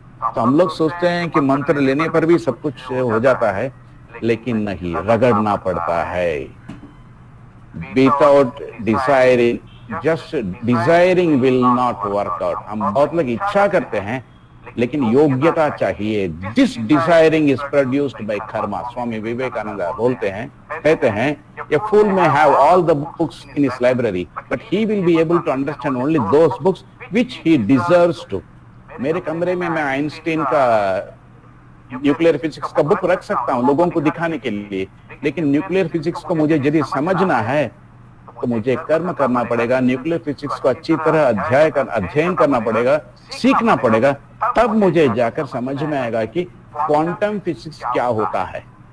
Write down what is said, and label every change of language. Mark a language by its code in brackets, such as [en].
[hi] तो हम लोग सोचते हैं कि मंत्र लेने पर भी सब कुछ हो जाता है, लेकिन नहीं, रगड़ना पड़ता है। [en] Without desiring, just desiring will not work out. [hi] हम बहुत लोग इच्छा करते हैं लेकिन योग्यता चाहिए। [en] This desiring is produced by karma. [hi] Swami Vivekananda बोलते हैं, कहते हैं [en] a fool may have all the books in his library but he will be able to understand only those books which he deserves to. [hi] मेरे कमरे में मैं आइंस्टीन का न्यूक्लियर फिजिक्स का बुक रख सकता हूँ लोगों को दिखाने के लिए, लेकिन न्यूक्लियर फिजिक्स को मुझे यदि समझना है तो मुझे कर्म करना पड़ेगा, न्यूक्लियर फिजिक्स को अच्छी तरह अध्ययन करना पड़ेगा, सीखना पड़ेगा, तब मुझे जाकर समझ में आएगा कि क्वांटम फिजिक्स क्या होता है।